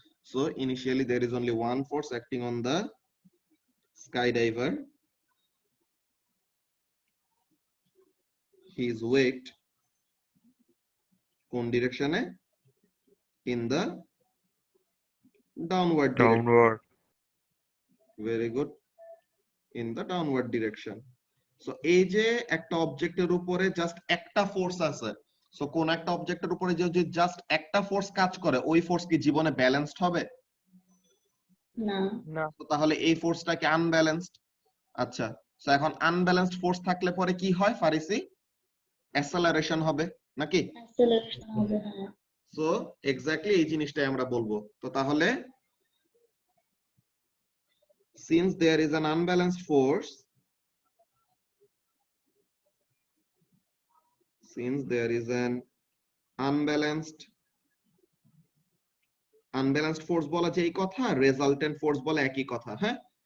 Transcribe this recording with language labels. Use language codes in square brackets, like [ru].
[en] So initially there is only one force acting on the skydiver, his weight [bn] কোন ডিরেকশনে? [en] In the downward direction. Downward. Very good. In the downward direction. [bn] So এই যে একটা অবজেক্টের উপরে just একটা force আছে, so কোন একটা অবজেক্টের উপরে যদি জাস্ট একটা ফোর্স কাজ করে, ওই ফোর্স কি জীবনে ব্যালেন্সড হবে? না। না। তো তাহলে এই ফোর্সটা কি আনব্যালেন্সড? আচ্ছা, সো এখন আনব্যালেন্সড ফোর্স থাকলে পরে কি হয় ফারিসি? অ্যাসেলারেশন হবে নাকি? অ্যাক্সেলারেশন হবে, হ্যাঁ। সো এক্স্যাক্টলি এই জিনিসটাই আমরা বলবো। তো তাহলে [en] since there is an unbalanced force, since there is an unbalanced force [bn] বলা যেই কথা, [en] resultant force [bn] বলা একই কথা, হ্যাঁ?